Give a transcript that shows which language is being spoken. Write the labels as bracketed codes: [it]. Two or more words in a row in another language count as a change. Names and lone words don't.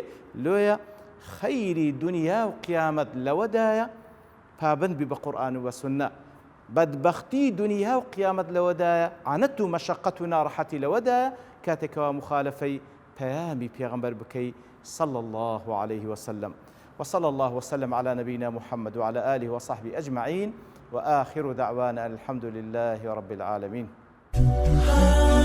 [ckb] لۆیە خەیری دنیا و قیامەت لەوەدایە پابند بی بە قورئان و بە سونە. بەدبەختی دنیا و قیامەت لەوەدایە، عانەت و مەشەقەت و ناڕەحەتی لەوەدایە کاتێکەوە مخالفەی پەیامی پێغەمبەر بکەی [ar] صلی الله عليه وسلم. وصلى الله وسلم على نبينا محمد وعلى آله وصحبه أجمعين وآخر دعوانا الحمد لله رب العالمين.